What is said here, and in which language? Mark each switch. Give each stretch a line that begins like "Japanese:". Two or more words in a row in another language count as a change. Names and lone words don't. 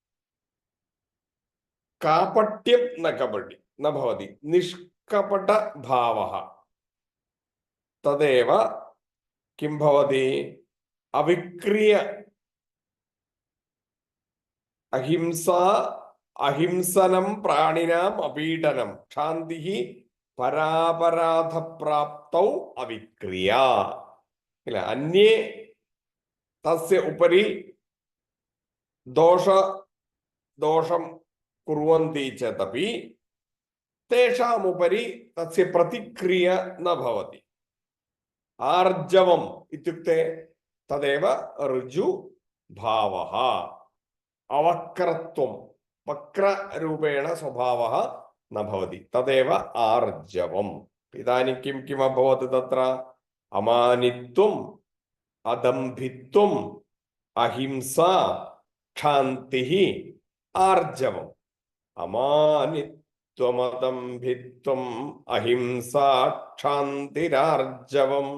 Sanskrit: कापट्यं न भवति, निष्कपटभावः, तदेव किं भवति? अविक्रिय अहिंसा अहिंसनं प्राणिनां अपीडनं क्षान्तिः परापराधप्राप्तौ अविक्रिय. इल्ल, अन्ये तस्य उपरि दोषं कुर्वन्ति चेतपि तेषामुपरि तस्य प्रतिक्रिय न भवति. आर्जवं इत्युक्ते तदेव ऋजु भावः. अवक्रत्वं वक्ररूपेण स्वभावः न भवति तदेव आर्जवम्. इदानीं किम् अभवत् तत्र? अमानित्वम्, अदम्भित्वम्, अहिंसा, क्षान्तिः, आर्जवम्. अमानित्वमदम्भित्वम् अहिंसा क्षान्तिरार्जवम्.